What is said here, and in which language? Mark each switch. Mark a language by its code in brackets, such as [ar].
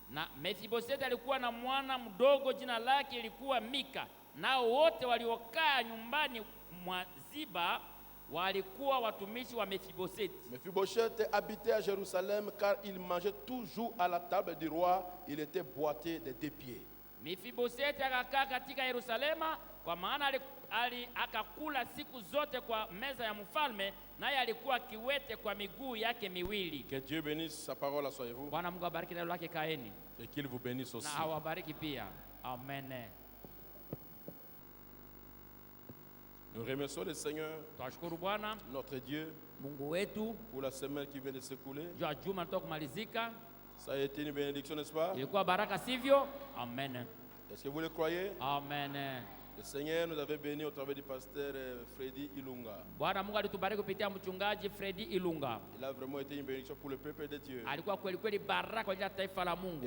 [sw] Na Mefiboseti alikuwa na mwana mdogo jina lake ilikuwa Mika, nao wote waliokaa nyumbani mwa Ziba walikuwa watumishi wa Mefiboseti. [fr] Mephibosheth habitait à Jérusalem car il mangeait toujours à la table du roi, il était boité des 2 pieds. [sw] Mefiboseti akakaa katika Yerusalema kwa maana akakula siku zote kwa meza ya mfalme, naye alikuwa kiwete kwa miguu yake miwili. [fr] Que Dieu bénisse sa parole, asseyez-vous. [sw] Bwana Mungu abariki neno lake, kaeni. [fr] Et qu'il vous bénisse aussi. [sw] Na awabariki pia. Amen. [fr] Nous remercions le Seigneur, [sw] Twashukuru Bwana [fr] notre Dieu, [sw] Mungu wetu [fr] pour la semaine qui vient de s'écouler. [sw] jua juma natoka kumalizika. [fr] Ça a été une bénédiction, n'est-ce pas? [sw] Ilikuwa baraka, sivyo? Amen. [fr] Est-ce que vous le croyez? Amen. Le Seigneur nous avait bénis au travers du pasteur Freddy Ilunga. [sw] Bwana Mungu alitubariki kupitia mchungaji Freddy Ilunga. [fr] Il a vraiment été une bénédiction pour le peuple de Dieu. [sw] Alikuwa kweli kweli baraka kwa ajili ya taifa la Mungu